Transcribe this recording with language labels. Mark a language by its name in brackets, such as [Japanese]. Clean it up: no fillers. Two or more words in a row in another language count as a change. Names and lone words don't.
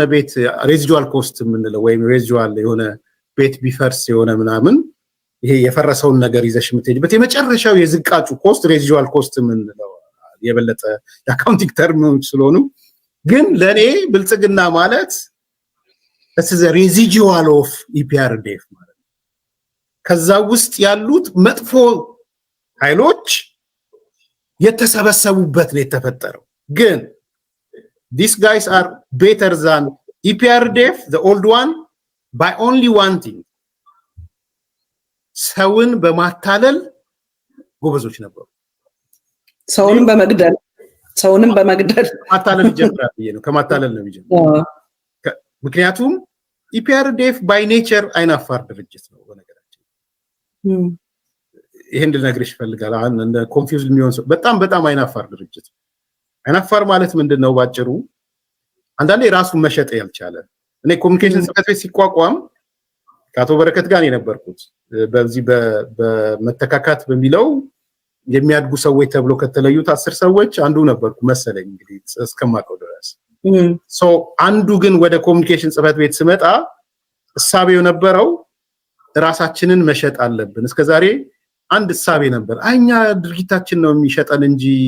[Amharic] ቤት [English] residual cost [Amharic] የምንለው ወይም ሬዚጁዋል የሆነ ቤት ቢፈርስ የሆነ ምናምን ይሄ የፈረሰውን ነገር ይዘሽ የምትሄጂበት የመጨረሻው የዝቃጩ [English] cost residual cost [Amharic] ምን ነው የበለጠ የአካውንቲንግ ተርሞች ስለሆኑ ግን ለኔ ብልጽግና ማለት [English] it's the residual of EPRDF [Amharic] ማለት ከዛ ውስጥ ያሉት መጥፎ ኃይሎች የተሰበሰቡበት ነው የተፈጠረው ግን [English] these guys are better than EPRDF the old one by only one thing [Amharic] ሰውን በማታለል ጎበዞች ነበሩ ሰውንም በመግደል ማታለል ይጀምራል ነው ከማታለል ነው የሚጀምረው ምክንያቱም [English] EPRDF by nature [Amharic] አይናፋር ድርጅት ነው በነገራችን ይሄን ልነግርሽ ፈልጋል እንደ ኮንፊውዝድ የሚሆን ሰው በጣም አይናፋር ድርጅት አይናፋር ማለት ምንድነው ባጭሩ አንዳንዴ ራሱን መሸጥ ያልቻለ እኔ ኮሙኒኬሽን ጽሕፈት ቤት ሲቋቋም ከአቶ በረከት ጋር የነበርኩት በዚህ በመተካካት በሚለው የሚያድጉ ሰዎች ተብሎ ከተለዩት 10 ሰዎች አንዱ ነበርኩ መሰለኝ እንግዲህ እስከማቀው ድረስ ሶ አንዱ ግን ወደ ኮሙኒኬሽን ጽሕፈት ቤት ስመጣ እሳቤው ነበረው ራሳችንን መሸጥ አለብን እስከዛሬ አንድ እሳቤ ነበር አይኛ ድርጊታችን ነው የሚሸጠን እንጂ